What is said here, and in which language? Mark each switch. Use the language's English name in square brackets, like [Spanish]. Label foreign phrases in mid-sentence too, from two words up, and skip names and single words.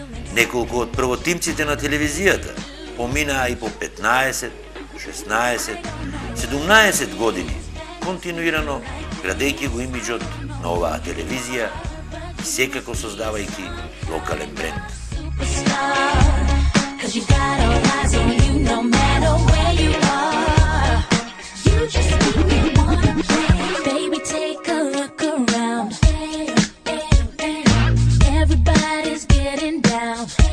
[Macedonian] Неколку од првотимците на телевизијата поминаа и по 15, 16, 17 години, континуирано градејќи го имиџот на оваа телевизија и секако создавајќи локален бренд. [English] Cause you got all eyes on you no matter where you are. You just make me wanna play. Baby, take a look around. Everybody's getting down.